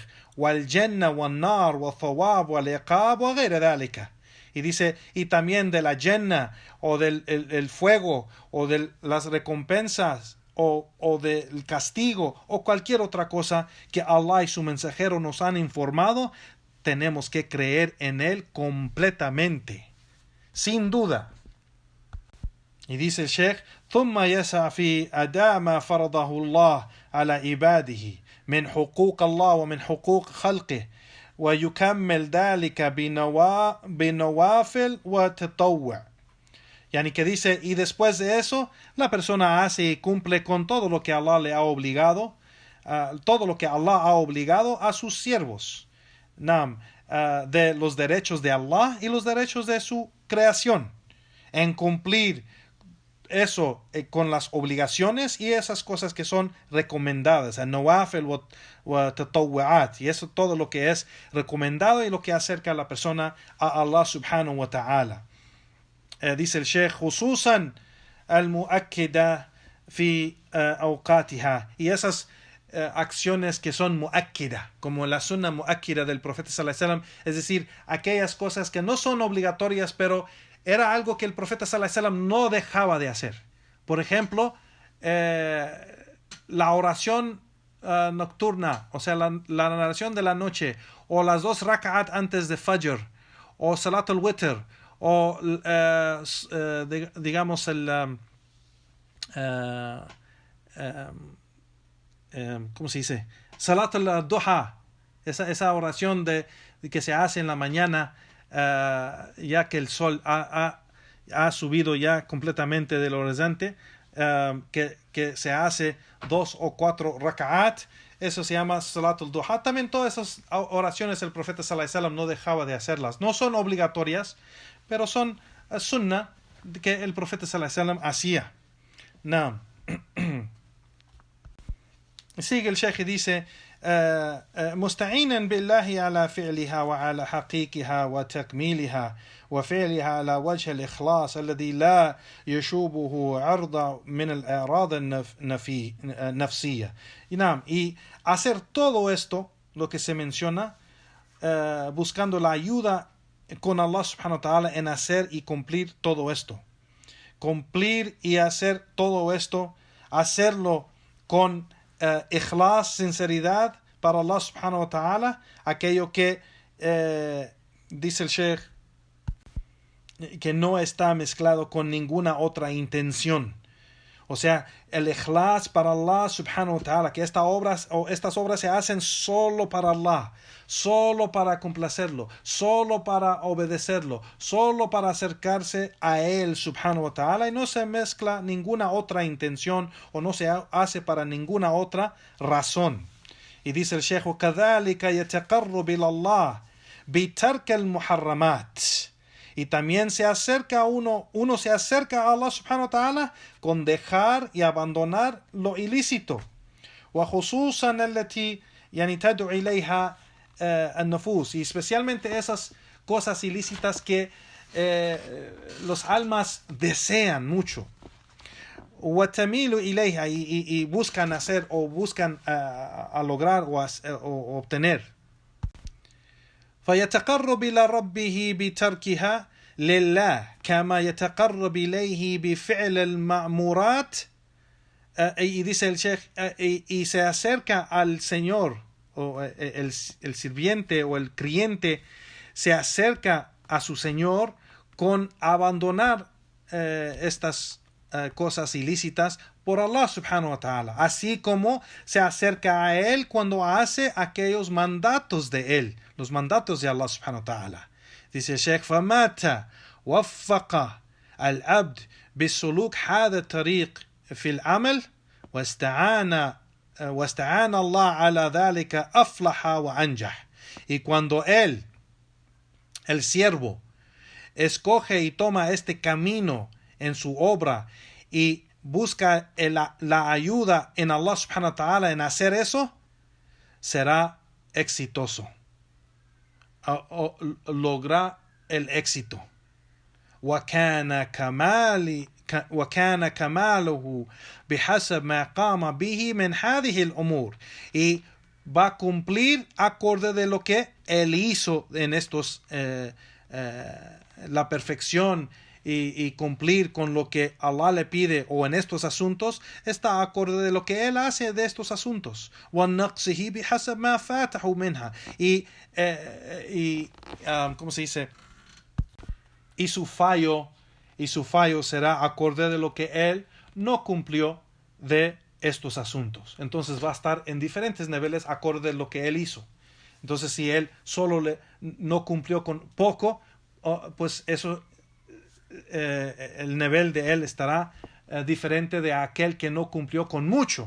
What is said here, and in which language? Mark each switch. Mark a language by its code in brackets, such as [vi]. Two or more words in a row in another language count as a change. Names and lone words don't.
[ar] وَالْجَنَّةِ وَالنَّارِ وَالثَّوَابِ وَالْعِقَابِ وَغَيْرَ ذَلِكَ. [es] Y dice, y también de la Jannah, o del el fuego, o de las recompensas, o del castigo, o cualquier otra cosa que Allah y su mensajero nos han informado, tenemos que creer en él completamente, sin duda. Y dice el Sheikh: [ar] ثم يسعى في أداء ما فرضه الله على عباده من حقوق الله ومن حقوق خلقه ويكمل ذلك بنوافل وتطوع. [es] Yani que dice, y después de eso, la persona hace y cumple con todo lo que Allah le ha obligado, todo lo que Allah ha obligado a sus siervos, de los derechos de Allah y los derechos de su creación, en cumplir eso con las obligaciones y esas cosas que son recomendadas, [ar] نوافل وتطوعات, [es] y eso todo lo que es recomendado y lo que acerca a la persona a Allah [ar] سبحانه وتعالى. [es] Dice el Sheikh: [ar] خصوصا المؤكدة في أوقاتها, [es] y esas acciones que son muakkida, como la [ar] سنة مؤكدة [es] del profeta [ar] صلى الله عليه وسلم, [es] es decir, aquellas cosas que no son obligatorias, pero era algo que el profeta [ar] صلى الله عليه وسلم [es] no dejaba de hacer. Por ejemplo, la oración nocturna, o sea, la oración de la noche, o las 2 rak'at antes de Fajr, o [ar] صلاة الوتر, [es] o digamos ¿cómo se dice? [ar] صلاة الضحى, [es] esa oración de que se hace en la mañana, ya que el sol ha subido ya completamente del horizonte, que se hace 2 o 4 raka'at, eso se llama [ar] صلاة الضحى. [es] También todas esas oraciones el profeta [ar] صلى الله عليه وسلم [es] no dejaba de hacerlas. No son obligatorias, pero son sunnah que el profeta [ar] صلى الله عليه وسلم [es] hacía. Sigue el Sheikh y dice: [ar] مستعينا بالله على فعلها وعلى حقيقها وتكميلها وفعلها على وجه الإخلاص الذي لا يشوبه عرض من الأعراض النفسية. [es] Y hacer todo esto, lo que se menciona, buscando la ayuda con Allah [ar] سبحانه وتعالى [es] en hacer y cumplir todo esto. Cumplir y hacer todo esto, hacerlo con ikhlas, sinceridad para Allah [ar] سبحانه وتعالى, [es] aquello que dice el Sheikh, que no está mezclado con ninguna otra intención O sea, el ikhlas para Allah [ar] سبحانه وتعالى, [es] que estas obras se hacen solo para Allah, solo para complacerlo, solo para obedecerlo, solo para acercarse a Él [ar] سبحانه وتعالى, [es] y no se mezcla ninguna otra intención o no se hace para ninguna otra razón. Y dice el Sheikh: [ar] وَكَذَلِكَ يَتَقَرُّبُ إِلَى اللَّهِ بِتَرْكِ الْمُحَرَّمَاتِ. [es] Y también se acerca uno se acerca a Allah [ar] سبحانه وتعالى [es] con dejar y abandonar lo ilícito. [ar] وخصوصا التي يعني تدعو إليها النفوس, [es] y especialmente esas cosas ilícitas que los almas desean mucho. [ar] وتميل إليها, [es] y buscan hacer o buscan a lograr o obtener. [ar] فيتقرب إلى ربه بتركها لله كما يتقرب إليه بفعل المأمورات. [es] Y dice el Sheikh, y se acerca al Señor, o el sirviente o el creyente se acerca a su Señor con abandonar estas cosas ilícitas por Allah [ar] سبحانه وتعالى, [es] así como se acerca a Él cuando hace aquellos mandatos de Él, los mandatos de Allah [ar] سبحانه وتعالى. [es] Dice el Sheikh: [ar] فَمَاتَ وَفَّقَ الْعَبْدِ بِسُلُوكِ هذا الطريق في العمل واستعان الله على ذلك أفلح وأنجح. [es] Y cuando Él, el siervo, escoge y toma este camino en su obra y busca la ayuda en Allah [ar] سبحانه وتعالى [es] en hacer eso, será exitoso, logra el éxito. [ar] وكان كماله بحسب ما قام به من هذه الأمور, [es] y va a cumplir acorde de lo que él hizo en estos la perfección y cumplir con lo que Allah le pide o en estos asuntos está acorde de lo que él hace de estos asuntos. [ar] وَنَقْصِهِ بِحَسَبْ مَا فَاتَحُ مِنْهَا, [es] ¿cómo se dice? Y su fallo será acorde de lo que él no cumplió de estos asuntos. Entonces va a estar en diferentes niveles acorde de lo que él hizo. Entonces, si él solo no cumplió con poco, pues eso, el nivel de él estará diferente de aquel que no cumplió con mucho.